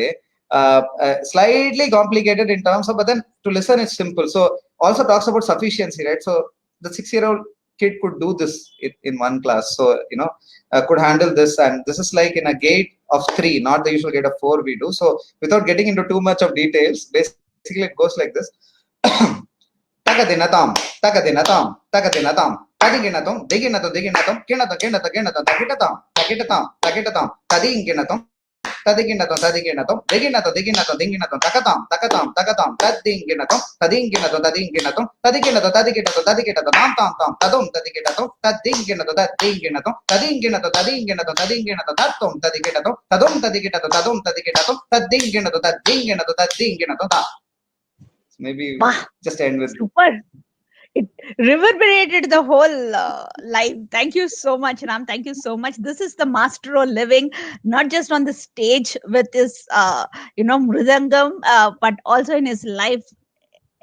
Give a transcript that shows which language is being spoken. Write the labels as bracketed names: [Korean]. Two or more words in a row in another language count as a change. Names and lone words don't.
[English] Slightly complicated in terms of, but then to listen it's simple. So also talks about sufficiency, right? So the 6-year-old kid could do this in one class. So could handle this, and this is like in a gate of three, not the usual gate of four we do. So without getting into too much of details, basically it goes like this. Takadinatam, takadinatam, takadinatam, tadiginatum, diginatum, diginatum, kinatum, kinatum, kinatum, takitatam, takitatam, takitatam, tadinginatum, tadinginatum, tadinginatum, diginatum, diginatum, diginatum, takatam, takatam, takatam, tadinginatum, tadinginatum, tadinginatum, tadinginatum, tadinginatum, tadinginatum, tam, tam, tam, tadum, tadinginatum, tadinginatum, tadinginatum, tadinginatum, tadinginatum, tadinginatum, tatum, tadinginatum, tadum, tadinginatum, tadum, tadinginatum, tadinginatum, tadinginatum, tadinginatum, ta. Maybe Wow, just end with this. super. It reverberated the whole life. Thank you so much, Ram. Thank you so much. This is the master of living, not just on the stage with his, mridangam, but also in his life.